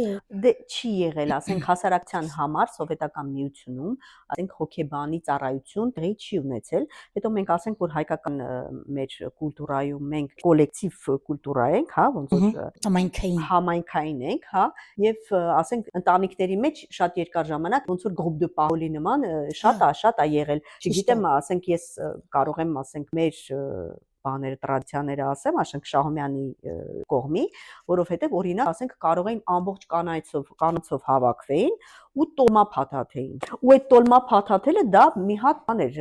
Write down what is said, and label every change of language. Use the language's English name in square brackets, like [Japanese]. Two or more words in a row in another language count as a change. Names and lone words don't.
[Armenian] Դե չի եղել, ասենք հասարակության համար սովետական միությունում, ասենք հոգեբանի ծառայություն տեղի չի ունեցել, հետո մենք ասենք որ հայկական մեր կուլտուրայում մենք կոլեկտիվ կուլտուրա ենք, հա, ոնց որ համայնքային ենք, հա, եւ ասենք ընտանիքների մեջ շատ երկար ժամանակ ոնց որ [French] groupe de parole [Armenian] նման շատ է եղել։ Չգիտեմ, ասենք ես կարող եմ ասենք մեր բաները տրադիցիաները ասեմ, ասենք Շահումյանի կողմի, որովհետեւ օրինակ ասենք կարող էին ամբողջ կանայցով հավաքվեին ու տոլմա փաթաթեին։ Ու այդ տոլմա փաթաթելը դա մի հատ բան էր,